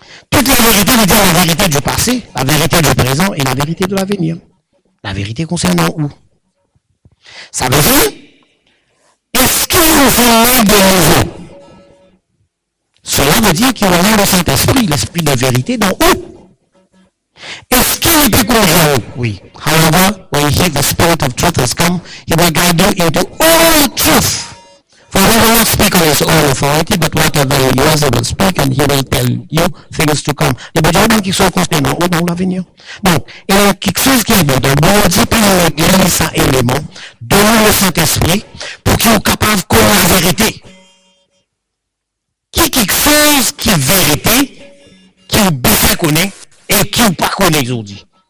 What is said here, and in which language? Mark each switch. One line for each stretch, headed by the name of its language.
French: Toute la vérité veut dire la vérité du passé, la vérité du présent et la vérité de l'avenir. La vérité concernant où? Ça veut dire, est-ce qu'il vous faut naître de nouveau? Cela veut dire qu'il y aura le Saint-Esprit, l'Esprit de vérité, dans où? Est-ce qu'il peut conduire? Oui.
English: However, when the Spirit of truth has come, he will guide you into all truth. For he will not speak on his own authority, but whatever he hears, he will speak, and he will tell you things to come.
French: Les besoins qui sont constants dans l'avenir. Donc, il y a quelque chose qui est bon. Donc, bon Dieu, par l'église, ça élément, donne le Saint-Esprit pour qu'ils soient capables de connaître la vérité. Qui est quelque chose qui est vérité, qui est bien connaît et qui n'est pas connaît aujourd'hui.